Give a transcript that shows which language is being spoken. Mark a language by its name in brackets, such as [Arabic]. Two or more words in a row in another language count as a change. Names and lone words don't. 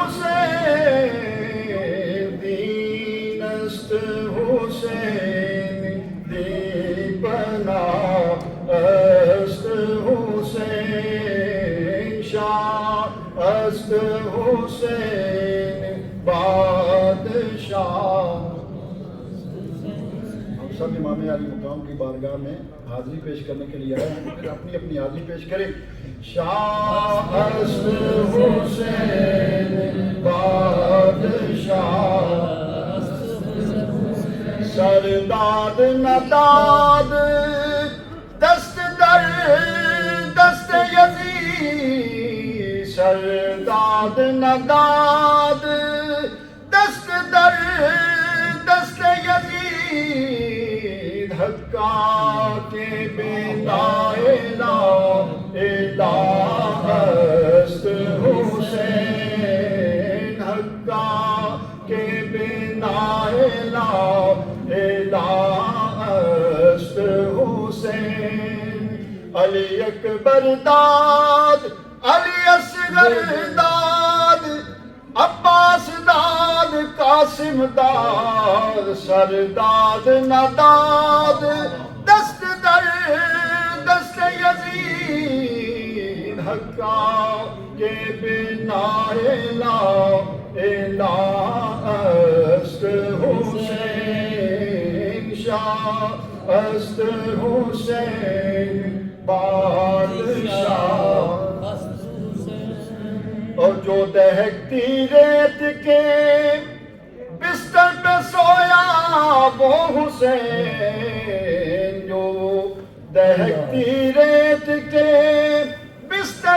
[Persian] حسین دین است حسین دی پناہ است حسین شاہ است حسین بادشاہ. [Urdu] سب امام علی مقام کی بارگاہ میں حاضری پیش کرنے کے لیے آئے ہیں. پھر اپنی اپنی حاضری پیش کریں. [Persian] شاہ است حسین بادشاہ سرداد نداد دست در دست یزید سرداد نداد دست در دست یزید حقا کے بنا الہ است حسین حقا کے بنا الہ است حسین. علی اکبر داد علی اصغر داد عباس داد قاسم داد سرداد نداد دست در دست یزید حقا کے بنا الہ است حسین شاہ است حسین بادشاہ. [Urdu] اور جو دہکتی ریت کے بستر پہ سویا وہ حسین جو دہکتی ریت کے بستر